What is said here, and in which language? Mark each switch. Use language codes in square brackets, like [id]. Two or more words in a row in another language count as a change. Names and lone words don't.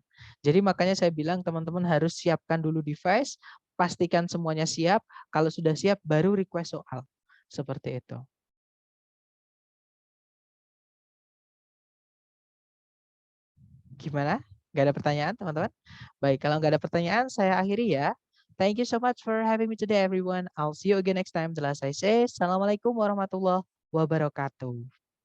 [id] Jadi makanya saya bilang teman-teman harus siapkan dulu device, pastikan semuanya siap. Kalau sudah siap baru request soal. Seperti itu. Gimana? Gak ada pertanyaan teman-teman? Baik, kalau nggak ada pertanyaan saya akhiri ya. [en] Thank you so much for having me today everyone. I'll see you again next time. [id] Jelas saya say, [ar] السلام عليكم ورحمة الله وبركاته.